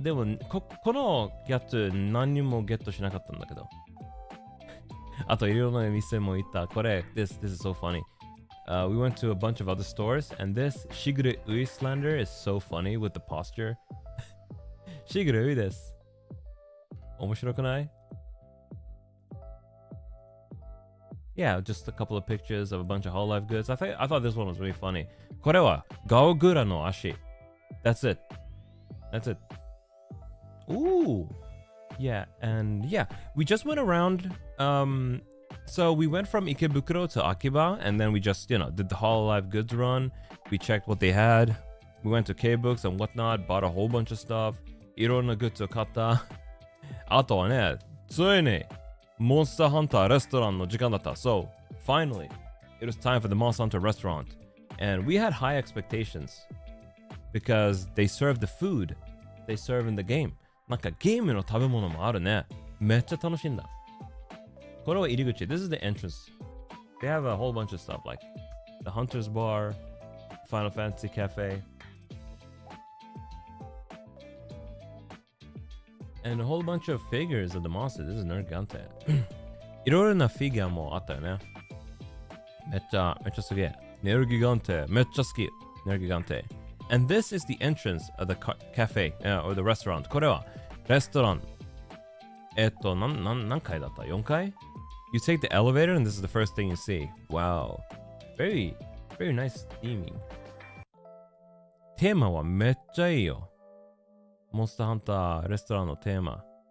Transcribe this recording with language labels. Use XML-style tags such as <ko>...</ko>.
<ja>でも、このやつ何にもゲットしなかったんだけど。あといろいろな店も行った。</ja> <en>これ、this is so funny. We went to a bunch of other stores, and this Shigure Uislander is so funny with the posture. Shigure Ui です。</en> <ja>面白くない？</ja> <en>Yeah, just a couple of pictures of a bunch of Hololive goods. I thought this one was really funny.</en> <ja>これはガオグラの足。</ja> <en>That's it. Ooh. Yeah, and yeah, we just went around. So we went from Ikebukuro to Akiba, and then we just, did the Hololive goods run. We checked what they had. We went to K-Books and whatnot, bought a whole bunch of stuff.</en> <ja>いろんなグッズを買った。あとはね、ついにモンスターハンターレストランの時間だった。</ja> <en>So, finally, it was time for the Monster Hunter restaurant. And we had high expectations because they serve the food they serve in the game.</en> <ja>なんかゲームの食べ物もあるね。めっちゃ楽しいんだ。これは入り口。</ja> <en>This is the entrance. They have a whole bunch of stuff like the Hunter's Bar, Final Fantasy Cafe, and a whole bunch of figures of the monsters. This is Nergigante.</en> <ja>いろいろなフィギュアもあったよね。めっちゃすげえ。Nergigante. めっちゃ好き。Nergigante.</ja> <en>And this is the entrance of the cafe, or the restaurant.</en> <ja>これはレストラン。何階だった ?4 階</ja> <en>You take the elevator and this is the first thing you see. Wow. Very, very nice theming.</en> <ja>テーマはめっちゃいいよ。モンスターハンターレストランのテーマ。</ja>